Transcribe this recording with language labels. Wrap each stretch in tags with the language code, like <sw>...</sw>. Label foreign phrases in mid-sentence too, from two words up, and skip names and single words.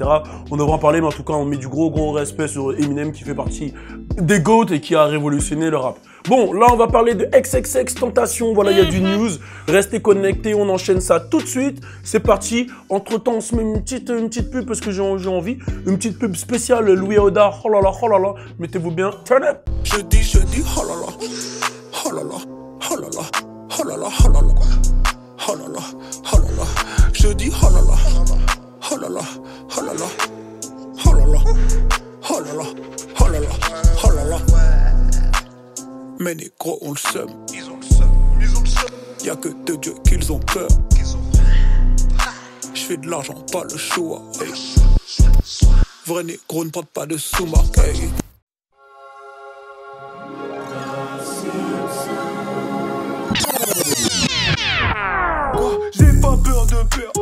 <fr>On devrait en parler, mais en tout cas, on met du gros respect sur Eminem qui fait partie des GOAT et qui a révolutionné le rap. Bon, là, on va parler de XXX Tentation. Voilà, il y a du news. Restez connectés, on enchaîne ça tout de suite. C'est parti. Entre-temps, on se met une petite pub parce que j'ai envie. Une petite pub spéciale Louis Oda. Oh là là. Mettez-vous bien.</fr> <en>Turn up.</en> <fr>Je dis, oh là là. Oh là là. Oh là là. Oh là là. Oh là là. Oh là là. Oh là là. Je dis, oh là là. Oh là là, oh là là, oh là là, oh là là, oh là là, oh là là. Mais négros ont le seum, ils ont le seum, y'a que de Dieu qu'ils ont peur. J'fais de l'argent, pas le choix. Hey. Vrai négro ne porte pas de sous-marque. Hey. J'ai pas peur de perdre.</fr>